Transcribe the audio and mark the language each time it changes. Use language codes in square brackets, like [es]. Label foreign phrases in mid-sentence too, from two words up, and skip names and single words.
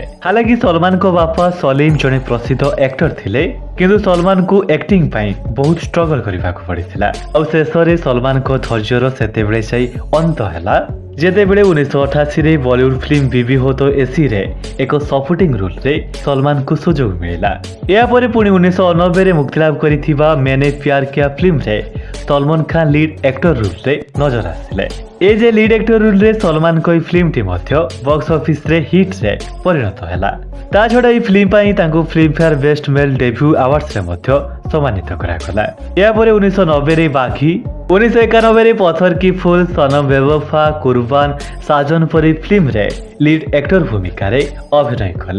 [or] ହାଲାକି ସଲମାନଙ୍କ ବାପା ସଲିମ ଜଣେ ପ୍ରସିଦ୍ଧ ଆକ୍ଟର ଥିଲେ, କିନ୍ତୁ ସଲମାନଙ୍କୁ ଆକ୍ଟିଂ ପାଇଁ ବହୁତ ଷ୍ଟ୍ରଗଲ କରିବାକୁ ପଡ଼ିଥିଲା। ଆଉ ଶେଷରେ ସଲମାନଙ୍କ ଧୈର୍ଯ୍ୟର ସେତେବେଳେ ଯାଇ ଅନ୍ତ ହେଲା ଯେତେବେଳେ 1988ରେ ବଲିଉଡ ଫିଲ୍ମ ବିବି ହୋ ତ ଏସିରେ ଏକ [en] supporting roleରେ [or] ସଲମାନଙ୍କୁ ସୁଯୋଗ ମିଳିଲା। ଏହାପରେ ପୁଣି 1990ରେ ମୁକ୍ତିଲାଭ କରିଥିବା मैंने प्यार किया ଫିଲ୍ମରେ ସଲମାନ ଖାଁ [en] lead actor roleରେ [or] ନଜର ଆସିଲେ। ଏ ଯେ [en] lead actor roleରେ [or] ସଲମାନଙ୍କ ଏହି ଫିଲ୍ମଟି ମଧ୍ୟ [en] box officeରେ [or] ହିଟ୍ରେ ପରିଣତ ହେଲା। ତା ଛଡ଼ା ଏହି ଫିଲ୍ମ ପାଇଁ ତାଙ୍କୁ ଫିଲ୍ମଫେୟାର ବେଷ୍ଟ ମେଲ୍ ଡେବ୍ୟୁ ଆୱାର୍ଡସରେ ମଧ୍ୟ ସମ୍ମାନିତ କରାଗଲା। ଏହାପରେ 1990ରେ ବାଘି, 1991ରେ ପଥର କି ଫୁଲ, ସନମ ବେୱଫା, କୁର୍ବାନ, ସାଜନ ପରି ଫିଲ୍ମରେ [en] lead actor [or] ଭୂମିକାରେ ଅଭିନୟ କଲେ।